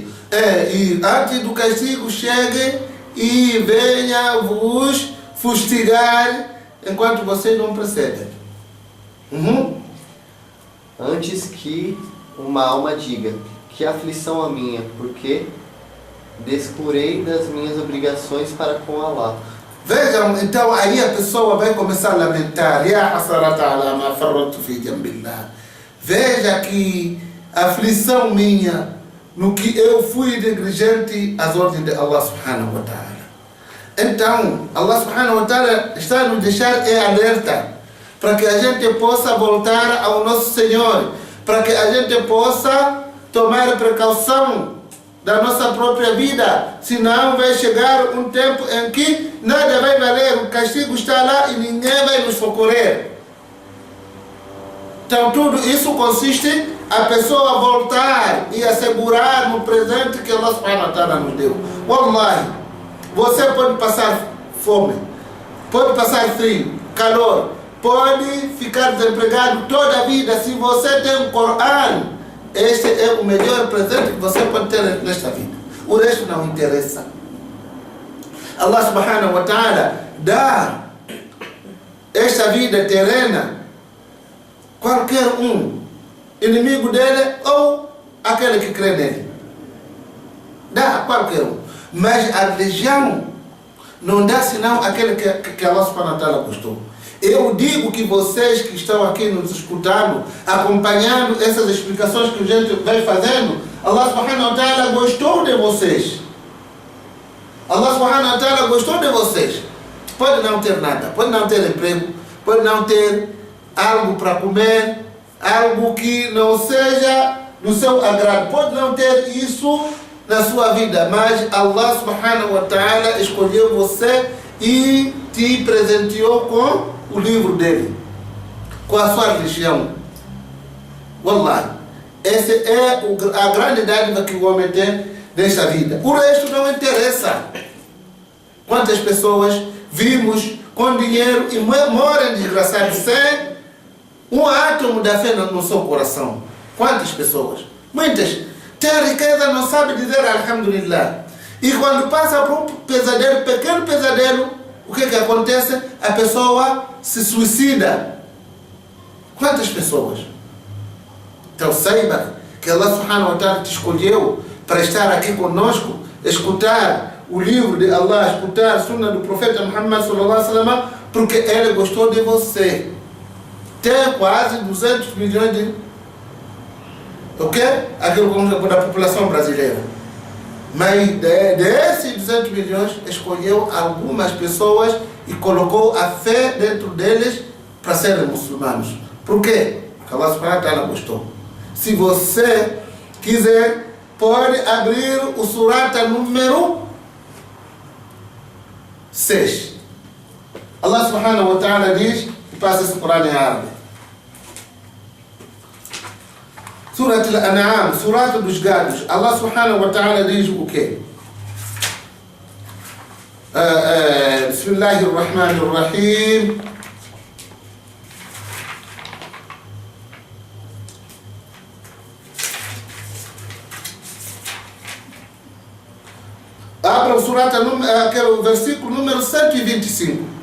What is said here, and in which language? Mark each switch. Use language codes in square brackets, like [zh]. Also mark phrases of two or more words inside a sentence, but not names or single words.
[pt] E antes do castigo chegue e venha vos fustigar enquanto vocês não percebem. Antes que uma alma diga: que aflição a minha, porque descurei das minhas obrigações para com Allah. Vejam, então aí a pessoa vai começar a lamentar: [ar] يا حسرتا على ما فرطت في جنب الله. [pt] Veja que aflição minha no que eu fui negligente às ordens de Allah [ar] سبحانه وتعالى. [pt] Então, Allah [ar] سبحانه وتعالى [pt] está a nos deixar alerta para que a gente possa voltar ao nosso Senhor, para que a gente possa tomar precaução da nossa própria vida, senão vai chegar um tempo em que nada vai valer, o castigo está lá e ninguém vai nos socorrer. Então tudo isso consiste a pessoa voltar e assegurar no presente que Allah [ar] سبحانه وتعالى [pt] nos deu. Wallahi, você pode passar fome, pode passar frio, calor, pode ficar desempregado toda a vida. Se você tem um Corão, este é o melhor presente que você pode ter nesta vida. O resto não interessa. Allah [ar] سبحانه وتعالى [pt] dá esta vida terrena qualquer um, inimigo dele ou aquele que crê nele. Dá a qualquer um. Mas a religião não dá senão aquele que Allah [ar] سبحانه وتعالى [pt] gostou. Eu digo que vocês que estão aqui nos escutando, acompanhando essas explicações que a gente vai fazendo, Allah [ar] سبحانه وتعالى [pt] gostou de vocês. Allah [ar] سبحانه وتعالى [pt] gostou de vocês. Pode não ter nada, pode não ter emprego, pode não ter algo para comer, algo que não seja do seu agrado, pode não ter isso na sua vida, mas Allah [ar] سبحانه وتعالى [pt] escolheu você e te presenteou com o livro dele, com a sua religião. Wallahi, essa é a grande dádiva que o homem tem nesta vida. O resto não interessa. Quantas pessoas vimos com dinheiro e moram desgraçados sem um átomo da fé no seu coração? Quantas pessoas? Muitas. Tem riqueza, não sabe dizer alhamdulillah. E quando passa por um pesadelo, pequeno pesadelo, o que acontece? A pessoa se suicida. Quantas pessoas? Então saiba que Allah [ar] سبحانه وتعالى [pt] te escolheu para estar aqui conosco, escutar o livro de Allah, escutar a sunna do profeta Muhammad [ar] صلى الله عليه وسلم, [pt] porque ele gostou de você. Tem quase 200 milhões de... Aquilo da população brasileira. Mas desses 200 milhões, escolheu algumas pessoas e colocou a fé dentro deles para serem muçulmanos. Por quê? Porque Allah [ar] سبحانه وتعالى [pt] gostou. Se você quiser, pode abrir o surata número 6. Allah [ar] سبحانه وتعالى [pt] diz, e passa esse Corão em árabe. Surat al-An'am, surata dos gados. Allah [ar] سبحانه وتعالى [pt] diz o quê? Bismillahirrahmanirrahim. Abra o surata, aquele versículo número 125.